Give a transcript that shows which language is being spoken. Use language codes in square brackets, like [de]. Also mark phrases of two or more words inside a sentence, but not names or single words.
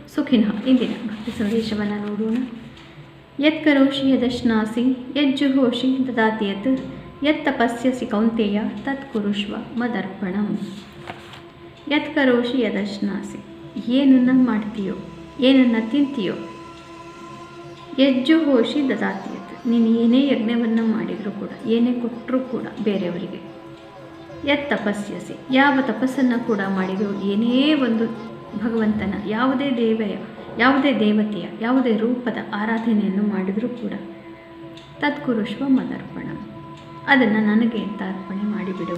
[kn] ಸುಖಿನಃ. ಇಂದಿನ ಭಕ್ತಿ ಸಂದೇಶವನ್ನು ನೋಡೋಣ. [sa] ಯತ್ ಕರೋಷಿ ಯದಶ್ನಾಸಿ ಯಜ್ಜುಹೋಷಿ ದದಾತಿ ಯತ್ ಯತ್ ತಪಸ್ಯಸಿ ಕೌಂತೆಯ ತತ್ ಕುರುಷ್ವ ಮದರ್ಪಣಂ. ಯತ್ ಕರೋಷಿ ಯದಶ್ನಾಸಿ, [kn] ಏನನ್ನು ಮಾಡ್ತೀಯೋ, ಏನನ್ನು ತಿಂತೀಯೋ, [sa] ಯಜ್ಜುಹೋಷಿ ದದಾತಿ ಯತ್, [kn] ನೀನು ಏನೇ ಯಜ್ಞವನ್ನು ಮಾಡಿದರೂ ಕೂಡ, ಏನೇ ಕೊಟ್ಟರೂ ಕೂಡ ಬೇರೆಯವರಿಗೆ, [sa] ಯತ್ ತಪಸ್ಯಸಿ, [kn] ಯಾವ ತಪಸ್ಸನ್ನು ಕೂಡ ಮಾಡಿದರೂ, ಏನೇ ಒಂದು ಭಗವಂತನ ಯಾವುದೇ ದೇವತೆಯ ಯಾವುದೇ ರೂಪದ ಆರಾಧನೆಯನ್ನು ಮಾಡಿದರೂ ಕೂಡ [sa] ತತ್ಕುರುಷ್ವ ಮದರ್ಪಣ, [kn] ಅದನ್ನು ನನಗೆ ಅಂತ ಅರ್ಪಣೆ ಮಾಡಿಬಿಡು.